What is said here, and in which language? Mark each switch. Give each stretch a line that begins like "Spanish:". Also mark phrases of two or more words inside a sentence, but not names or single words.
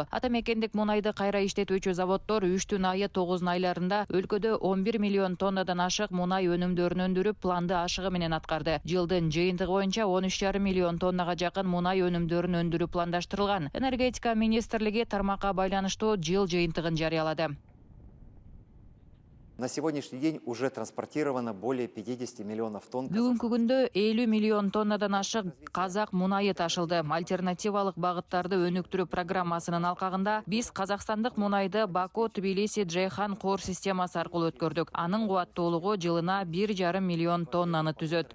Kyrgyz: Ата мекендик мунайды кайра иштетүүчү заводдор 3 айы 9 айларында өлкөдө 11 миллион тоннадан ашык мунай өнүмдөрүн өндүрүп, планды ашыгы менен аткарды. Жылдын жыйынтыгы боюнча 13,5 миллион тоннага жакын мунай өнүмдөрүн өндүрүү пландаштырылган. Энергетика министрлиги тармакка байланыштуу жыл жыйынтыгын жарыялады.
Russian: На сегодняшний день уже транспортировано более 50 миллионов тонн.
Kyrgyz: Бүгүнкү күндө 50 миллион тоннадан ашык казак мунайы ташылды. Альтернативалык багыттарды өнүктүрүү программасынын алкагында биз казакстандык мунайды Баку, Тбилиси, Джейхан кор системасы аркылуу өткөрдүк. Анын кубаттуулугу жылына 1,5 миллион тоннаны түзөт.